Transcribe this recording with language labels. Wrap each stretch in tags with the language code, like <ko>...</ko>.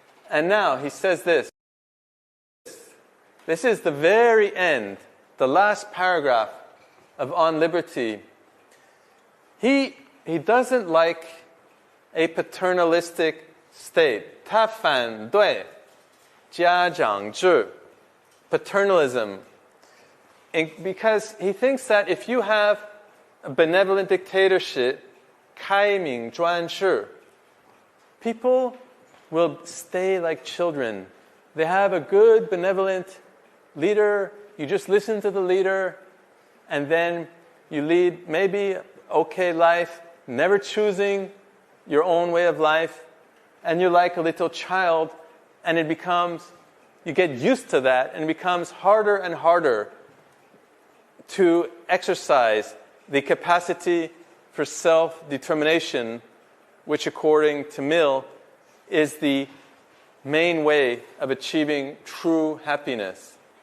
<en>And now he says this. This is the very end, the last paragraph of On Liberty. He doesn't like a paternalistic state.</en> <zh>他反对家长制, paternalism.</zh> <en>Because he thinks that if you have a benevolent dictatorship, 开明专制, people will stay like children. They have a good, benevolent leader. You just listen to the leader, and then you lead maybe okay life, never choosing your own way of life, and you're like a little child, and it becomes, you get used to that, and it becomes harder and harder to exercise the capacity for self-determination, which according to Mill is the main way of achieving true happiness.</en>